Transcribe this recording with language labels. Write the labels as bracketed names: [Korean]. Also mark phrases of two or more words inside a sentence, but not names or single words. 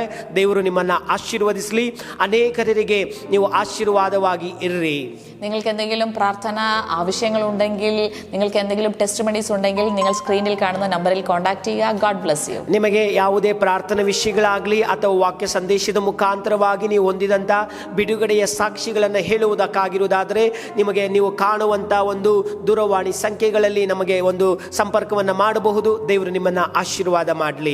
[Kannada] ದೇವರು ನಿಮ್ಮನ್ನ ಆಶೀರ್ವದಿಸಲಿ. അനേകರಿಗೆ ನೀವು ಆಶೀರ್ವಾದವಾಗಿ ಇರ್ರಿ. [Malayalam] നിങ്ങൾക്ക് എന്തെങ്കിലും പ്രാർത്ഥന ആവശ്യങ്ങളുണ്ടെങ്കിൽ, നിങ്ങൾക്ക് എന്തെങ്കിലും ടെസ്റ്റിമണീസ് ഉണ്ടെങ്കിൽ നിങ്ങൾ സ്ക്രീനിൽ കാണുന്ന നമ്പറിൽ കോൺടാക്ട് ചെയ്യുക. [English] God bless you. [Kannada] ನಿಮಗೆ ಯಾವುದೇ ಪ್ರಾರ್ಥನಾ ವಿಷಯಗಳಾಗಲಿ ಅಥವಾ ವಾಕ್ಯ ಸಂದೇಶದ ಮುಖಾಂತರವಾಗಿ ನೀವು ಹೊಂದಿದಂತ ಬಿಡುಗಡೆಯ ಸಾಕ್ಷಿಗಳನ್ನು ಹೇಳುವುದಕ್ಕಾಗಿರುವುದಾದರೆ ನಿಮಗೆ ನೀವು ಕಾಣುವಂತ ಒಂದು ದೂರವಾಣಿ ಸಂಖ್ಯೆಗಳಲ್ಲಿ ನಮಗೆ ಒಂದು ಸಂಪರ್ಕವನ್ನ ಮಾಡಬಹುದು. ದೇವರು ನಿಮ್ಮನ್ನ ಆಶೀರ್ವಾದ ಮಾಡಲಿ.